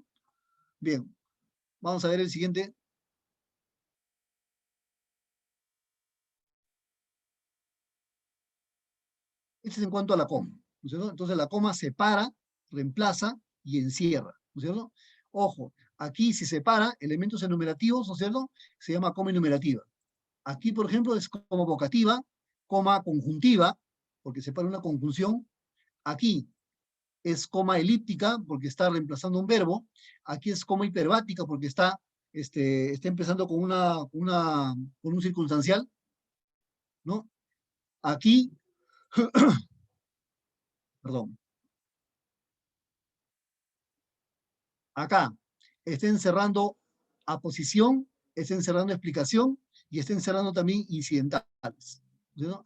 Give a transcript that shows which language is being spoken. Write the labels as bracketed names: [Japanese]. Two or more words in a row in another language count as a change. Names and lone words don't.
[Spanish] Bien, vamos a ver el siguiente. Este es en cuanto a la coma, ¿no es cierto? Entonces la coma separa, reemplaza y encierra, ¿no es cierto? Ojo, aquí si separa elementos enumerativos, ¿no es cierto? Se llama coma enumerativa. Aquí, por ejemplo, es coma vocativa, coma conjuntiva, porque separa una conjunción. Aquí es coma elíptica, porque está reemplazando un verbo. Aquí es coma hiperbática, porque está empezando con un circunstancial, ¿no? Aquí, perdón, acá está encerrando aposición, está encerrando explicación y está encerrando también incidentales, ¿no?